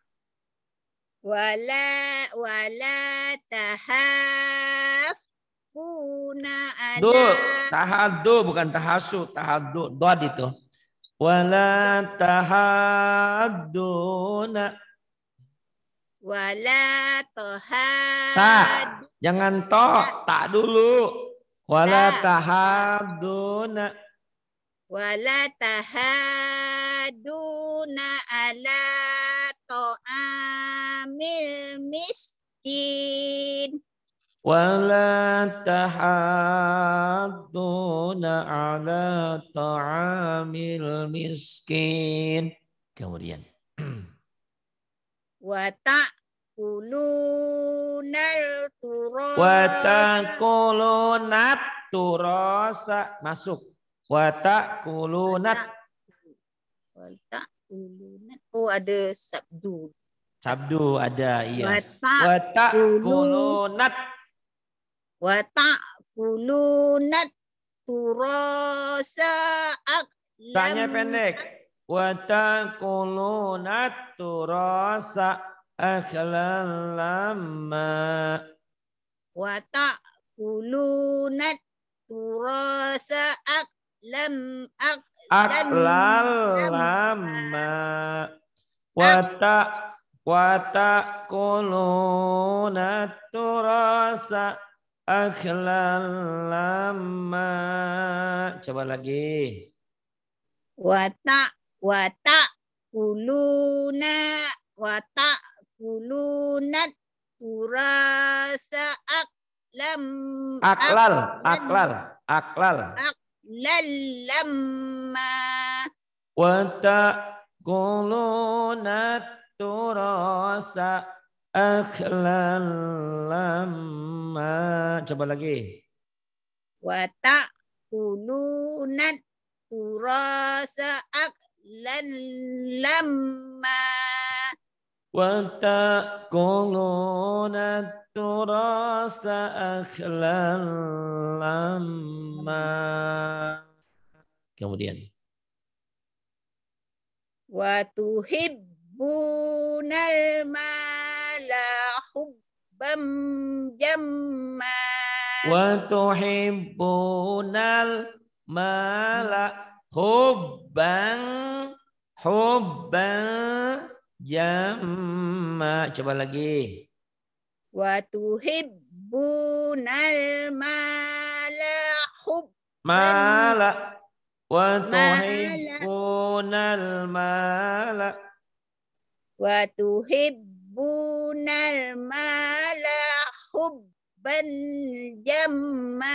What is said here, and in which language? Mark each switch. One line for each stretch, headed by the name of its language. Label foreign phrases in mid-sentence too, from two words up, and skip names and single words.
Arabic: وَلَا تَحَافُونَ Du, ala. تَحَاضُّو bukan تَحَاسُو، تَحَاضُّو.
Indonesian: Dod itu.
Arabic: وَلَا تَحَاضُّونَ. Wala
Indonesian: Tak, jangan to, tak dulu.
Arabic: Wala Ta. tahadduna. وَلَا تَحَاضُّونَ عَلَىٰ طَعَامِ الْمِسْكِينِ. وَلَا تَحَاضُّونَ عَلَىٰ طَعَامِ الْمِسْكِينِ. Kemudian. وَتَأْكُلُونَ التُّرَاثَ. وَتَأْكُلُونَ التُّرَاثَ. Masuk. وَتَأْكُلُونَ. وَتَأْكُلُونَ.
Indonesian: Oh, ada sabdu. Sabdu ada, iya.
Arabic: Wa وَتَأْكُلُونَ. وَتَأْكُلُونَ التُّرَاثَ أَكْلًا.
Indonesian: Tanya pendek.
Arabic: وَتَأْكُلُونَ التُّرَاثَ أَكْلًا لَمًّا. وَتَأْكُلُونَ التُّرَاثَ أَكْلًا Lamma. وَتَأْكُلُونَ التُّرَاثَ أَكْلًا لَمًّا.
Indonesian: Coba lagi.
Arabic: وَتَأْكُلُونَ التُّرَاثَ أَكْلًا Aklal. lamma. وَتَأْكُلُونَ التُّرَاثَ أَكْلًا لَمًّا.
Indonesian: Coba lagi.
Arabic: وَتَأْكُلُونَ التُّرَاثَ أَكْلًا لَمًّا. وَتَأْكُلُونَ التُّرَاثَ أَكْلًا لَمًّا.
Indonesian: Kemudian.
Arabic: وَتُحِبُّونَ الْمَالَ حُبًّا جَمًّا. وَتُحِبُّونَ الْمَالَ حُبًّا جَمًّا.
Indonesian: Coba lagi.
Arabic: وَتُحِبُّونَ الْمَالَ حُبًّا. مَالَ. وَتُحِبُّونَ الْمَالَ. وَتُحِبُّونَ الْمَالَ حُبًّا جَمًّا.